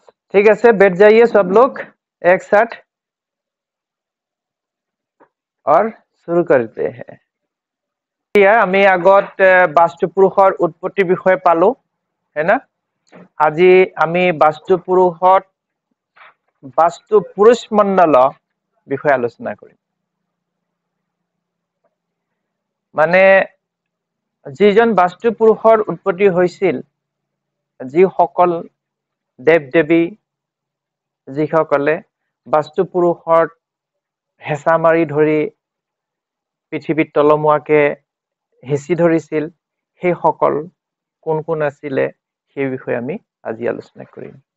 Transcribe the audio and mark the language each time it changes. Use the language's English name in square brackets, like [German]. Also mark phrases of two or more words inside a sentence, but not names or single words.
[Hindi] ठीक है, बैठ जाइए सब लोग एक साथ और शुरू करते हैं। [Assamese] আমি আগত বাস্তুপুৰুষৰ উৎপত্তিৰ বিষয়ে পালো [Hindi] है ना। [Assamese] আজি আমি বাস্তুপুৰুষ মণ্ডল বিষয়ে আলোচনা কৰিম। মানে যিজন বাস্তুপুৰুষৰ উৎপত্তি হৈছিল, যিসকল দেৱ দেৱী যিসকলে বাস্তুপুৰুষৰ হেঁচা মাৰি ধৰি পৃথিৱীত তলমুৱাকে হেঁচি ধৰিছিল, সেইসকল কোন কোন আছিলে সেই বিষয়ে আমি আজি আলোচনা কৰিম।